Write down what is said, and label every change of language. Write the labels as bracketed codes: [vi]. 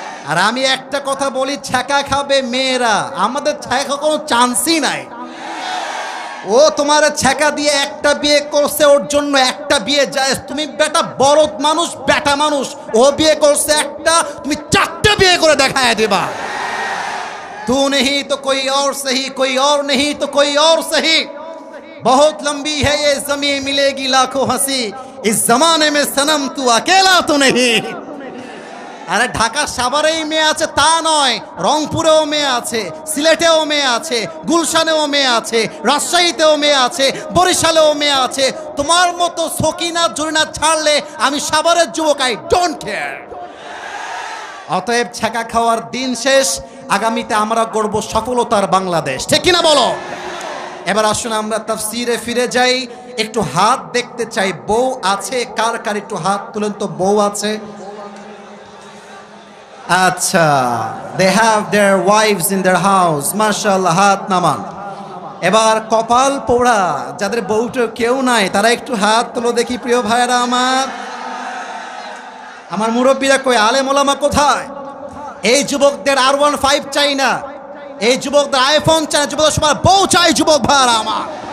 [bn] আর আমি একটা কথা বলি, ছ্যাঁকা খাবে মেয়েরা, আমাদের ছ্যাঁকা কোনো চান্সই নাই। ও তোমার ছ্যাঁকা দিয়ে একটা বিয়ে করছে, ওর জন্য একটা বিয়ে যায়। তুমি বেটা বড় মানুষ, বেটা মানুষ, ও বিয়ে করছে একটা, তুমি 4টে বিয়ে করে দেখায় দেবা। [hi] तू नहीं तो कोई और सही, कोई और नहीं तो कोई और सही, बहुत लंबी है ये ज़मीं, मिलेगी लाखों हंसी, इस जमाने में सनम तू अकेला तो नहीं। [bn] আরে ঢাকা সাভারেই মেয়ে আছে তা নয়, রংপুরেও মেয়ে আছে, সিলেটেও মেয়ে আছে, গুলশানেও মেয়ে আছে, রাজশাহীতেও মেয়ে আছে, বরিশালেও মেয়ে আছে। তোমার মতো সকিনা জরিনা ছাড়লে আমি সাভারের যুবক, [en] I don't care. [bn] অতএব ছ্যাঁকা খাওয়ার দিন শেষ, আগামীতে আমরা গড়ব সফলতার বাংলাদেশ, ঠিক কিনা বলো? এবার আসুন আমরা তাফসীরে ফিরে যাই। একটু হাত দেখতে চাই, বউ আছে কার কার? একটু হাত তুলেন তো, বউ আছে? আচ্ছা, [en] they have their wives in their house, [bn] মাশাআল্লাহ, হাত নামান। এবার কপাল পোড়া যাদের বউটা কেউ নাই, তারা একটু হাত তুলো দেখি প্রিয় ভাইরা আমার মুরব্বীরা কই, আলেম ওলামা কোথায়? এই যুবকদের R15 চাই না, এই যুবকদের আইফোন চাই না, যুবকদের সবার বউ চাই। যুবক ভাইরা আমার,